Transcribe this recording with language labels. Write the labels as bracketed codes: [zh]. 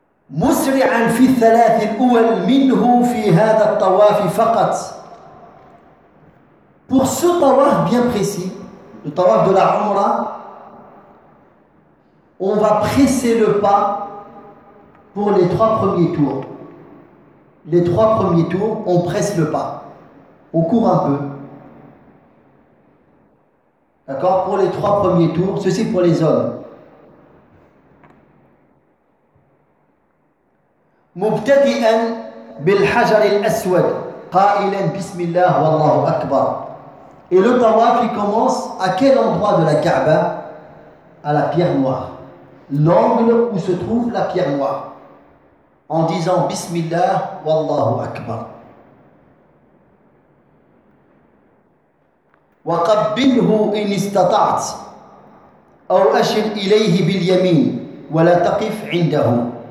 [ar] مسرعا في الثلاث الاول منه في هذا الطواف فقط. [fr] Pour ce tawaf bien précis, le tawaf de la Umra, on va presser le pas pour les trois premiers tours. Les trois premiers tours, on presse le pas. On court un peu. D'accord ? Pour les trois premiers tours, ceci pour les hommes. [ar] مبتدئا بالحجر الأسود قائلا بسم الله والله أكبر. [fr] Et le tawaf commence à quel endroit de la Kaaba? À la pierre noire. L'angle où se trouve la pierre noire. En disant [ar] بسم الله والله أكبر. وقبله إن استطعت أو أشر إليه باليمين ولا تقف عنده.